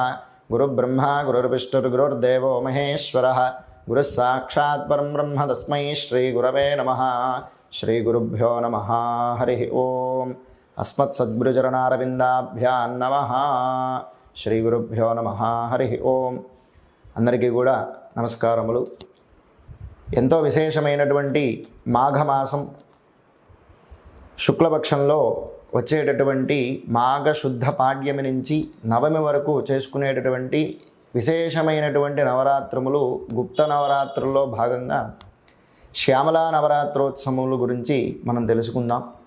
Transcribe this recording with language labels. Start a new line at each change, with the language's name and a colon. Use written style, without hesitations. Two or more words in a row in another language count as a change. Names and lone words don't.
Sanskrit: गुरुब्रह्मा गुरुर्विष्णुर्गुरुर्देवो महेश्वरः गुरुः साक्षात् परं ब्रह्म तस्मै श्रीगुरवे नमः। श्री गुरुभ्यो नमः। हरि ओम अस्मत्सद्गुरुचरणारविंदाभ्यां नमः। श्री गुरुभ्यो नमः। हरि ओम
Telugu: అందరికీ కూడా నమస్కారములు। ఎంతో విశేషమైనటువంటి మాఘమాసం శుక్లపక్షంలో వచ్చేటటువంటి మాఘ శుద్ధ పాడ్యమి నుంచి నవమి వరకు చేసుకునేటటువంటి విశేషమైనటువంటి నవరాత్రములు గుప్త నవరాత్రుల్లో భాగంగా శ్యామలా నవరాత్రోత్సవముల గురించి మనం తెలుసుకుందాం।